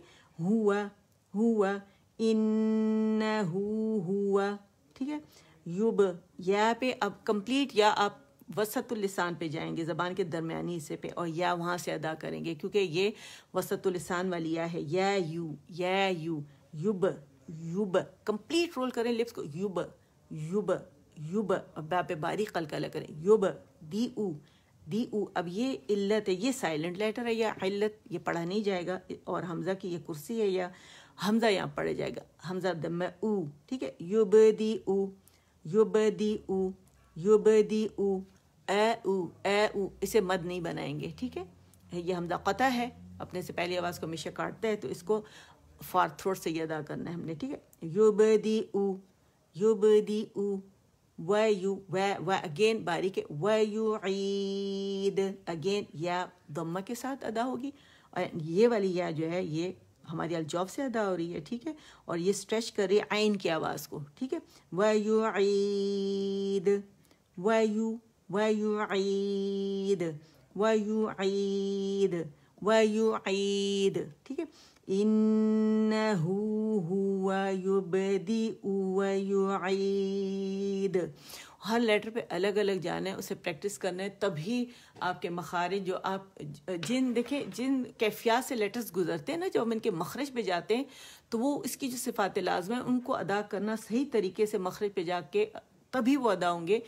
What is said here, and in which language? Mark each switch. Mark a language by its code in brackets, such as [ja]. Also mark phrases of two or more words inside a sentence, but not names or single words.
[ar] ہوا، ہوا، انہو ہوا، [ur] ٹھیک ہے. یوب، یا پہ اب کمپلیٹ یا آپ [ar] وسط اللسان [ur] پہ جائیں گے، زبان کے درمیانی حصے پہ، اور یا وہاں سے ادا کریں گے کیونکہ یہ [ar] وسط اللسان [ur] والی یا ہے. یا یو، یا یو، یوب، یوب کمپلیٹ رول کریں لپس کو. یوب، یوب، یوب، با پہ باریک قلقلہ کریں. [ar] یوب، دی او، دی او. [ur] اب یہ علت ہے، یہ [en] silent letter [ur] ہے یا علت، یہ پڑھا نہیں جائے گا. اور حمزہ کی یہ کرسی ہے یا حمزہ یہاں پڑھا جائے گا، حمزہ دم او، ٹھیک ہے. [ar] یوب دی او، یوب دی او، یوب دی او، اے او، اے او. [ur] اسے مد نہیں بنائیں گے، ٹھیک ہے. یہ حمزہ قطع ہے، اپنے سے پہلی آواز کو ہمیشہ کاٹتا ہے، تو اس کو [en] far throat [ur] سے یہ ادا کرنا ہے ہم نے، ٹھیک ہے. [ar] یوب دی او، یوب دی او، و یو، و [ur] اگین باریک ہے. و یو عید، اگین یا ضمہ کے ساتھ ادا ہوگی، اور یہ والی یا جو ہے یہ ہماری الجوف سے ادا ہو رہی ہے، ٹھیک ہے. اور یہ اسٹریچ کر رہی ہے عین کی آواز کو، ٹھیک ہے. [ar] و یو عید، و یو، و یو عید، و یو عید، و یو عید، [ur] ٹھیک ہے. [ar] انہو ہوا یبدئ و یعید. [ur] ہر لیٹر پہ الگ الگ جانا ہے، اسے پریکٹس کرنا ہے، تبھی آپ کے مخارج جو آپ دیکھیں جن کیفیات سے لیٹرز گزرتے ہیں نا، جو ہم ان کے مخرج پہ جاتے ہیں تو وہ اس کی جو صفات لازمہ ہیں ان کو ادا کرنا صحیح طریقے سے مخرج پہ جا کے تبھی وہ ادا ہوں گے.